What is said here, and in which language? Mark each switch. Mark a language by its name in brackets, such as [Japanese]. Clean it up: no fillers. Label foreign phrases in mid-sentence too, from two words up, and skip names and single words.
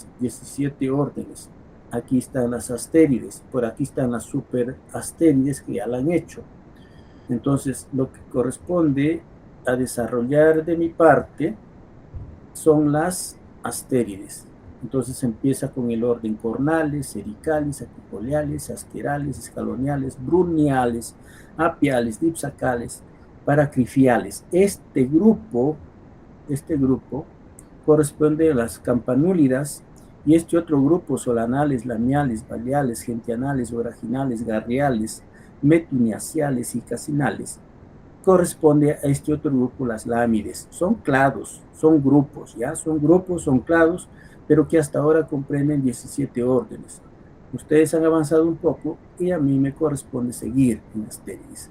[Spanish] 17 órdenes. Aquí están las astérides, por aquí están las superastérides que ya la han hecho. Entonces, lo que corresponde a desarrollar de mi parte son las astérides. Entonces empieza con el orden cornales, cericales, aquipoliales, asquerales, escaloniales, brunniales, apiales, dipsacales, paracrifiales. Este grupo corresponde a las campanúlidas, y este otro grupo, solanales, lamiales, baleales, gentianales, oraginales, garriales, metuniaciales y casinales, corresponde a este otro grupo, las lámides. Son clados, son grupos, ¿ya? Son grupos, son clados, pero que hasta ahora comprenden 17 órdenes. Ustedes han avanzado un poco y a mí me corresponde seguir en astérides.